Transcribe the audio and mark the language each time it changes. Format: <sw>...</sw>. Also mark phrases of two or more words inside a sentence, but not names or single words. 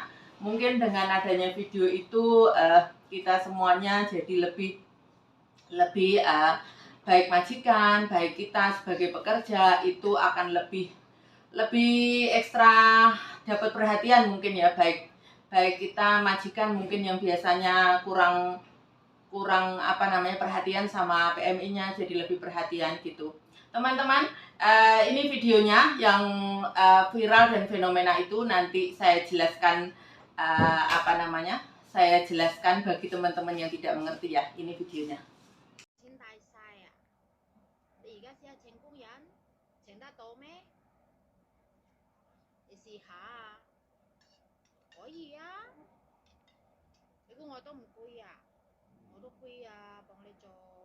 <id>Mungkin dengan adanya video itu kita semuanya jadi lebih baik majikan, baik kita sebagai pekerja itu akan lebih ekstra dapat perhatian mungkin ya, baik kita majikan mungkin yang biasanya kurang perhatian sama PMI-nya, jadi lebih perhatian gitu. Teman-teman, ini videonya yang viral dan fenomena itu nanti saya jelaskan saya jelaskan bagi teman-teman yang tidak mengerti ya. Ini videonya.</id> <yue>錢大晒啊！你而家試下請工人，請得到咩？你試下啊！可以啊！你估我都唔攰啊？我都攰啊，幫你做。</yue>